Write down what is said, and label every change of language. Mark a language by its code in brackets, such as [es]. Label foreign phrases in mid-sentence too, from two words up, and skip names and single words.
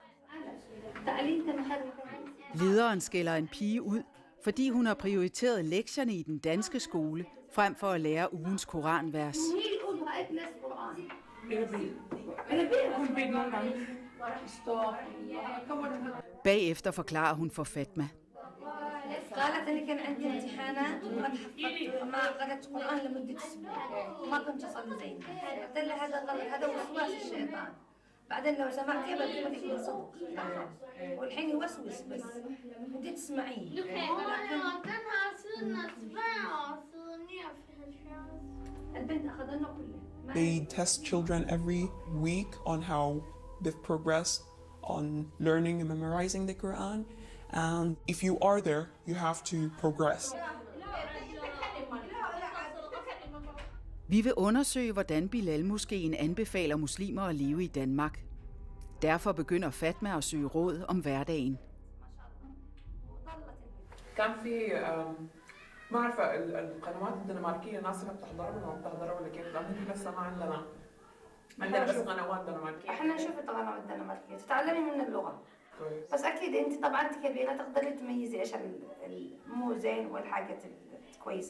[da] Lederen skælder en pige ud, fordi hun har prioriteret lektierne i den danske skole, frem for at lære ugens koranvers. Bagefter forklarer hun for Fatma. [ar] قالت أنا كان عندي امتحانات وما حفظت ما قرأت قرآن لمدة أسبوع وما كنت أصلي زين. قلت لها هذا غلط هذا وسواس الشيطان. بعدين لو سمعت يبقى كلمتك من صدق. والحين يوسوس بس. بدي تسمعيه. البنت أخذنا كله. [en] They test children every week on how they've progressed on learning and memorizing the Quran. And if you are there, you have to progress. [da] Vi vil undersøge, hvordan Bilal-moskeen anbefaler muslimer at leve i Danmark. Derfor begynder Fatma at søge råd om hverdagen. [ar] كان في ما عارفه القنوات الدنماركيه الناس اللي بتحضرها ولا ما بتحضرها ولا كيف؟ لانه احنا لسه ما عندنا بس قنوات دنماركيه. احنا نشوف القنوات الدنماركيه تتعلمي من اللغه. كويس. بس اكيد انت طبعا انت كبيره تقدري تميزي ايش المو زين والحاجات الكويسه.